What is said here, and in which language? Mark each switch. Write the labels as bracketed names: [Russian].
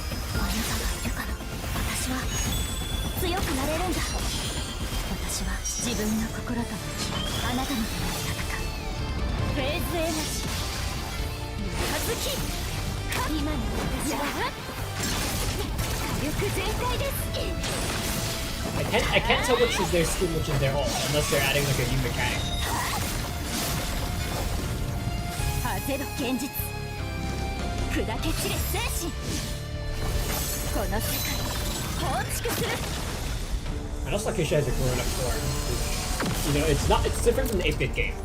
[Japanese] あなたがいるから私は強くなれるんだ。私は自分の心と向きあなたのために戦う。フェーズエナジー三日月。今の私は火力全開です。 [English] I can't tell which is their skill, which is their ult, unless they're adding like a new mechanic. [Japanese] 焦る現実、砕け散れ精神。この世界を構築する。 [English] I also like Acacia has a grown-up form. You know, it's different from the 8-bit game.